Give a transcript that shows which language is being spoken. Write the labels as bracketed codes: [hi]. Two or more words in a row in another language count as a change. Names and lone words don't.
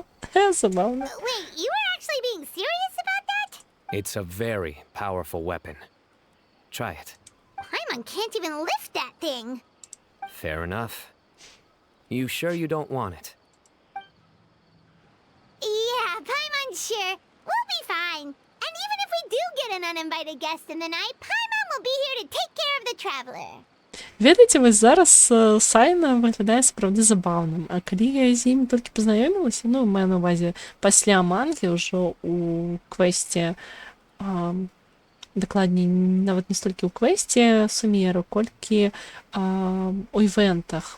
[be] Забаўна. [en] Wait, you were actually being serious about that? It's a very powerful weapon. Try it. Paimon can't even lift that thing. Fair enough. You sure you don't want it? Yeah, Paimon's sure. We'll be fine. And even if we do get an uninvited guest in the night, Paimon will be here to take care of the traveler. [be] Ведаеце, вось зараз Сайна выглядае сапраўды забаўным, а калі я з ім толькі пазнаёмілася, ну, маю на ўвазе пасля мангі ўжо у квесце, дакладней, нават не столькі ў квесце Сумеру, колькі у івентах.